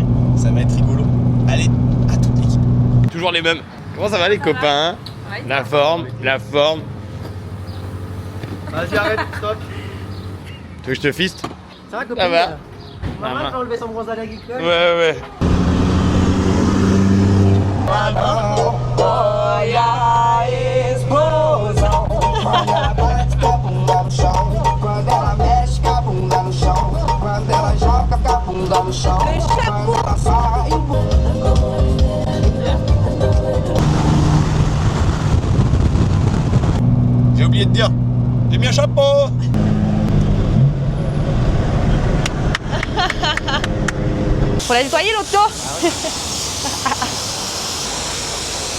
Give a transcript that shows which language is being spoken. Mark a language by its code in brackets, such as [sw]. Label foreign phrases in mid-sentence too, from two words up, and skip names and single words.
[fr] Ça va être rigolo. Allez, à toute l'équipe. Toujours les mêmes. Comment ça va les copains? Ouais. La forme. Vas-y, arrête, stop. Tu veux que je te fiste? Ça va, copine? Ça va. Maman, elle peut enlever son bronze à la guicule. Ouais. [pt] Quando ela mexe com a bunda no chão, quando ela joga com a bunda no chão, quando ela sai. [fr] J'ai oublié de dire, j'ai mis un chapeau. Faut la nettoyer l'auto.